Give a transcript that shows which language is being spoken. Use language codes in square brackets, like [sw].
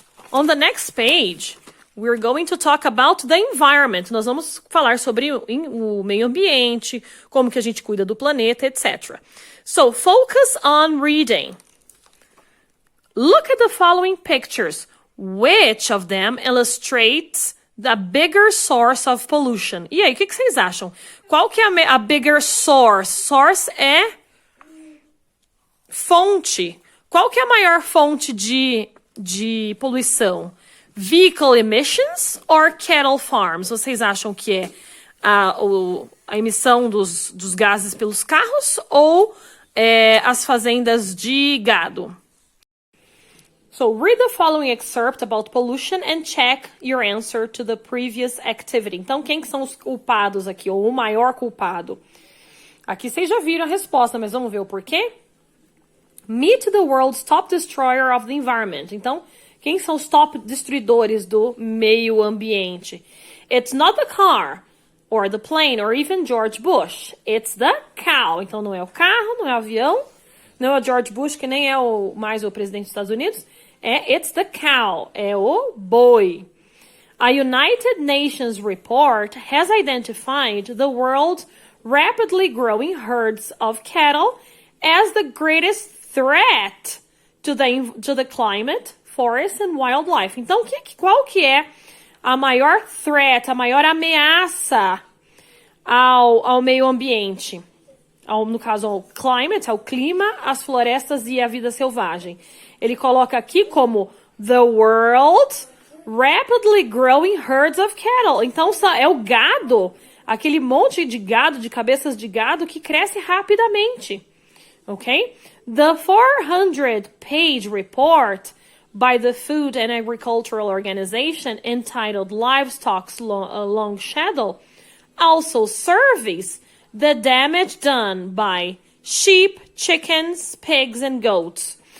[en] On the next page, we're going to talk about the environment. [pt] Nós vamos falar sobre o meio ambiente, como que a gente cuida do planeta, etc. [en] So, focus on reading. Look at the following pictures. Which of them illustrates the bigger source of pollution? [pt] E aí, o que vocês acham? Qual que é a [en] bigger source? [pt] Source é fonte. Qual que é a maior fonte de poluição? [en] Vehicle emissions or cattle farms? [pt] Vocês acham que é a emissão dos gases pelos carros ou as fazendas de gado? [en] So read the following excerpt about pollution and check your answer to the previous activity. [pt] Então, quem que são os culpados aqui, ou o maior culpado? Aqui vocês já viram a resposta, mas vamos ver o porquê? [en] Meet the world's top destroyer of the environment. [pt] Então, quem são os top destruidores do meio ambiente? [en] It's not the car, or the plane, or even George Bush. It's the cow. [pt] Então, não é o carro, não é o avião, não é o George Bush, que nem é mais o presidente dos Estados Unidos. [en] It's the cow, [pt] é o boi. [en] A United Nations report has identified the world's rapidly growing herds of cattle as the greatest threat to the climate, forest and wildlife. [pt] Então, qual que é a maior threat, a maior ameaça ao meio ambiente? No caso, ao climate, ao clima, as florestas e a vida selvagem. Ele coloca aqui como [en] the world's rapidly growing herds of cattle. [pt] Então, é o gado, aquele monte de gado, de cabeças de gado que cresce rapidamente. Ok? [en] The 400-page report by the Food and Agricultural Organization entitled Livestock's Long Shadow also surveys the damage done by sheep, chickens, pigs and goats.